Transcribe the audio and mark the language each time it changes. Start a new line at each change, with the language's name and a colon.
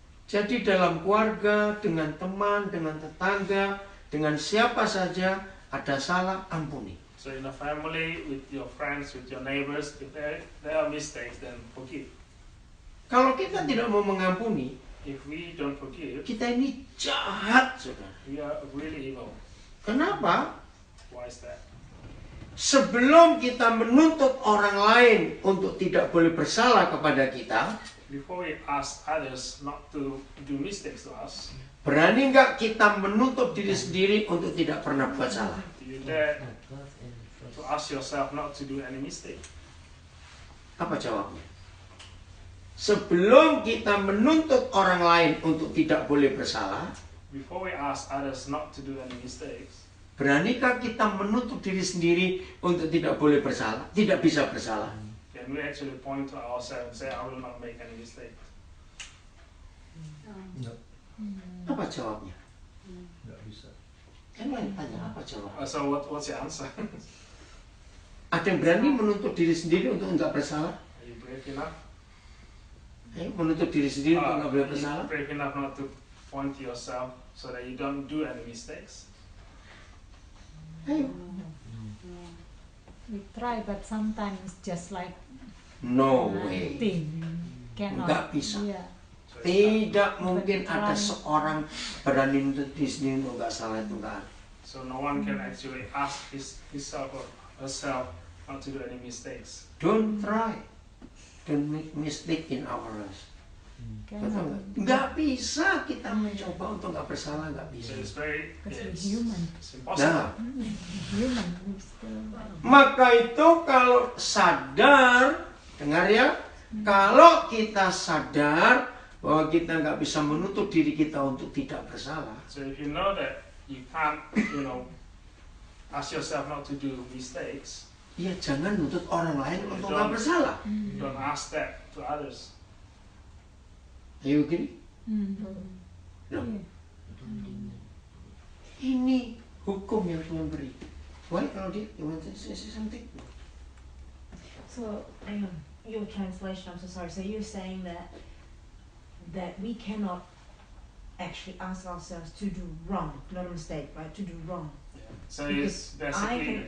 Indonesian: Jadi dalam keluarga, dengan teman, dengan tetangga, dengan siapa saja ada salah, ampuni.
English: So in a family, with your friends, with your neighbors, if there are mistakes, then forgive.
Indonesian: Kalau kita tidak mau mengampuni,
English: If we don't forgive,
Indonesian: kita ini jahat, saudara.
English: we are really evil.
Indonesian: Kenapa?
English: Why is that?
Indonesian: Sebelum kita menuntut orang lain untuk tidak boleh bersalah kepada kita,
English: Before we ask others not to do mistakes to us,
Indonesian: berani nggak kita menuntut diri sendiri untuk tidak pernah buat salah?
English: do you dare to ask yourself not to do any mistake?
Indonesian: Apa jawabnya? Sebelum kita menuntut orang lain untuk tidak boleh bersalah,
English: Before we ask others not to do any mistakes,
Indonesian: beranikah kita menuntut diri sendiri untuk tidak boleh bersalah, tidak bisa bersalah?
English: then we actually point to ourselves and say, I will not make any mistakes.
Indonesian: Apa jawabnya? Nggak bisa. Yang lain tanya apa jawabnya?
English: So what's your answer?
Indonesian: Ada yang berani menuntut diri sendiri untuk nggak bersalah?
English: Are you brave enough?
Indonesian: Menuntut diri sendiri untuk nggak boleh
English: Are you
Indonesian: bersalah?
English: brave enough not to point to yourself so that you don't do any mistakes?
Indonesian: Ayo.
English: We try, but sometimes just like No way. thing cannot.
Indonesian: Nggak bisa.
English: Yeah. So it's
Indonesian: Tidak mungkin ada seorang berani menuntut diri sendiri untuk nggak salah, itu nggak ada.
English: so no one can actually ask himself or herself not to do any mistakes. Don't try. Don't make mistake in our lives.
Indonesian: Betul
English: Cannot.
Indonesian: nggak? Nggak bisa kita mencoba untuk nggak bersalah, nggak
English: So bisa. it's very, Because we're it's, human. it's impossible.
Indonesian: Nah,
English: Human. We still.
Indonesian: maka itu kalau sadar, dengar ya, kalau kita sadar bahwa kita nggak bisa menuntut diri kita untuk tidak bersalah,
English: So if you know that you can't, ask yourself not to do mistakes,
Indonesian: ya jangan nuntut orang lain untuk nggak bersalah.
English: don't ask that to others.
Indonesian: Ayo gini,
English: Yeah.
Indonesian: ini hukum yang Tuhan beri.
English: Why, Claudia? You want to say something? So, your translation, I'm so sorry. So you're saying that we cannot actually ask ourselves to do wrong, not a mistake, right? To do wrong. So Because it's basically